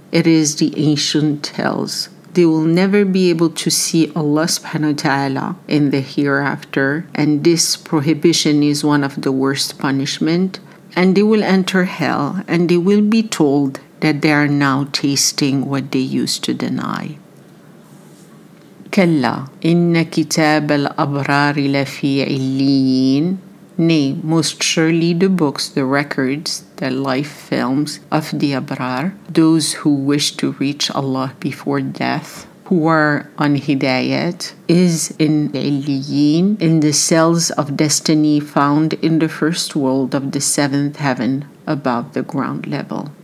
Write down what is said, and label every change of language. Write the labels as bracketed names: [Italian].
[English] It is the ancient tales. They will never be able to see Allah subhanahu wa ta'ala in the hereafter, and this prohibition is one of the worst punishment. And they will enter hell, and they will be told that they are now tasting what they used to deny. [Arabic] كلا إن كتاب الأبرار لفي عليين. [English] Nay, most surely the books, the records, the life films of the Abrar, those who wish to reach Allah before death, who are on Hidayat, is in Illiyin, in the cells of destiny found in the first world of the 7th heaven above the ground level.